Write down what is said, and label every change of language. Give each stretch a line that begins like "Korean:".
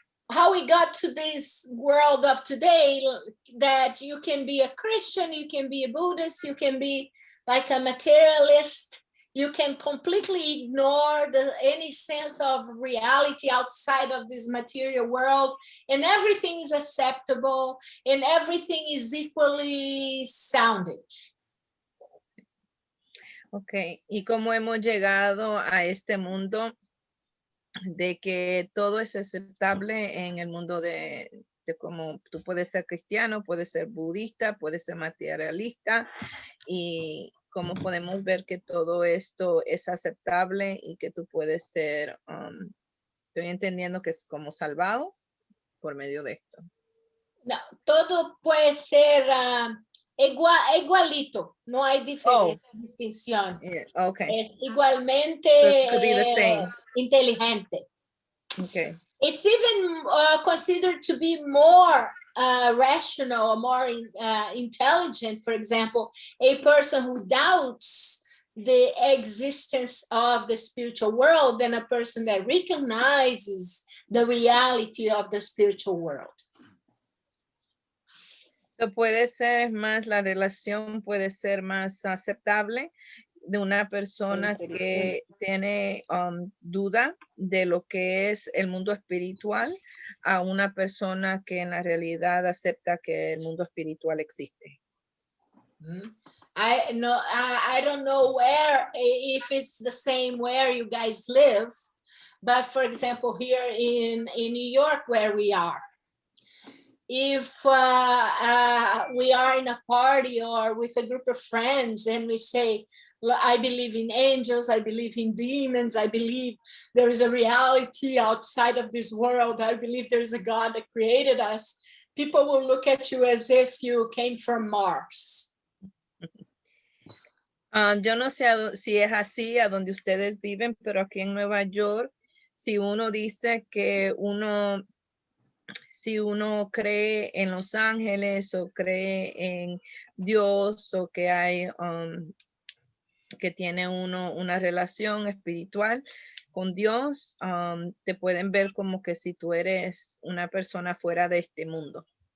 English: How we got to this world of today, that you can be a Christian, you can be a Buddhist, you can be like a materialist, you can completely ignore any sense of reality outside of this material world, and everything is acceptable and everything is equally sounded.
Spanish: Okay, y cómo hemos llegado a este mundo de que todo es aceptable en el mundo de cómo tú puedes ser cristiano, puedes ser budista, puedes ser materialista, y cómo podemos ver que todo esto es aceptable y que tú puedes ser, estoy entendiendo que es como salvado por medio de esto. No, todo puede ser igualito, no hay distinción.
English: Yeah, okay.
Spanish: Es igualmente
English: So it could be the same.
Spanish: Inteligente.
English: Okay. It's even considered to be more rational, more intelligent. For example, a person who doubts the existence of the spiritual world than a person that recognizes the reality of the spiritual world.
Spanish: So puede ser más, la relación puede ser más aceptable de una persona que tiene duda de lo que es el mundo espiritual a una persona que en la realidad acepta que el mundo espiritual existe.
English: I don't know where, if it's the same where you guys live, but for example, here in New York, where we are, if we are in a party or with a group of friends and we say, I believe in angels, I believe in demons, I believe there is a reality outside of this world, I believe there is a God that created us, people will look at you as if you came from Mars.
Spanish: Yo no sé si es así a donde ustedes viven, pero aquí en Nueva York, si uno dice que si uno cree en los ángeles o cree en Dios o que hay, que tiene uno una relación espiritual con Dios, te pueden ver como que si tú eres una persona fuera de este mundo.